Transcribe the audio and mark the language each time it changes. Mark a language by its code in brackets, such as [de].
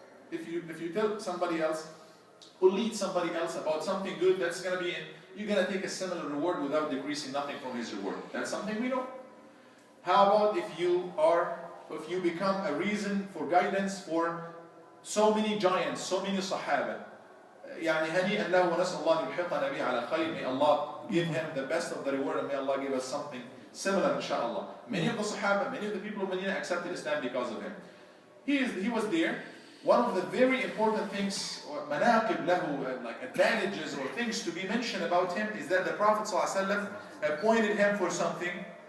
[en] If you tell somebody else or lead somebody else about something good, that's going to be you're going to take a similar reward without decreasing nothing from his reward. That's something we know. How about if you become a reason for guidance for so many giants, so many Sahabah? [ar] يعني هنيئا له ونسأل الله أن يلحقنا به على خير. [en] May Allah give him the best of the reward, and may Allah give us something similar, inshallah. Many of the Sahabah, many of the people of Medina accepted Islam because of him. He was there. One of the very important things, or [ar] manaqib lahu, [en] like advantages or things to be mentioned about him, is that the Prophet ﷺ appointed him for something.